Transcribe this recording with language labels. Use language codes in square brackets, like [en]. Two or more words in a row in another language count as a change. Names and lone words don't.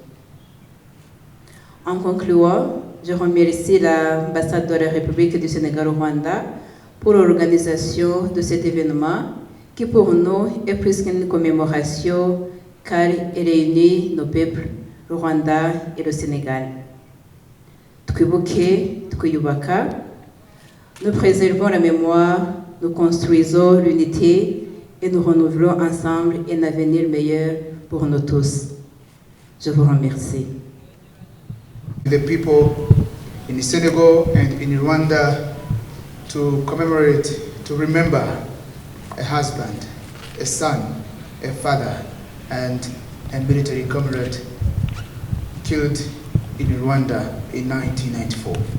[fr] En concluant, je remercie l'ambassade de la République du Sénégal au Rwanda pour l'organisation de cet événement qui pour nous est plus qu'une commémoration car il réunit nos peuples, le Rwanda et le Sénégal. [rw] Twibuke, twiyubaka, [fr] nous préservons la mémoire, nous construisons l'unité et nous renouvelons ensemble un avenir meilleur pour nous tous. Je vous remercie. [en] The people in Senegal and in Rwanda to commemorate, to remember a husband, a son, a father, and a military comrade killed in Rwanda in 1994.